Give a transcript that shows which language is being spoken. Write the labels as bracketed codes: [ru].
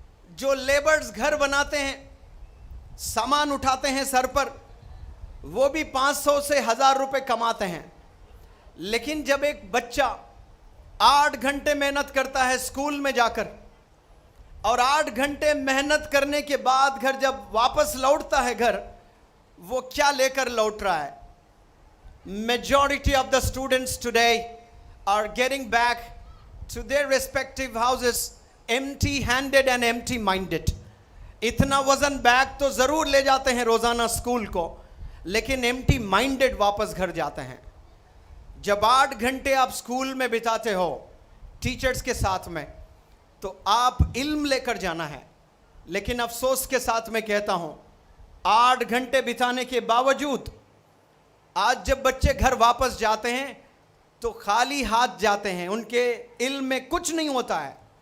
[hi] जो लेबर्स घर बनाते हैं, सामान उठाते हैं सर पर, वो भी 500 से 1000 रुपए कमाते हैं। लेकिन जब एक बच्चा 8 घंटे मेहनत करता है स्कूल में जाकर, और 8 घंटे मेहनत करने के बाद घर जब वापस लौटता है घर, वो क्या लेकर लौट रहा है? [en] Majority of the students today are getting back to their respective houses empty-handed and empty-minded. [hi] इतना वजन बैग तो जरूर ले जाते हैं रोजाना स्कूल को, लेकिन एम्प्टी माइंडेड वापस घर जाते हैं। जब 8 घंटे आप स्कूल में बिताते हो टीचर्स के साथ में, तो आप इल्म लेकर जाना है। लेकिन अफसोस के साथ मैं कहता हूं, 8 घंटे बिताने के बावजूद आज जब बच्चे घर वापस जाते हैं तो खाली हाथ जाते हैं, उनके इल्म में कुछ नहीं होता है।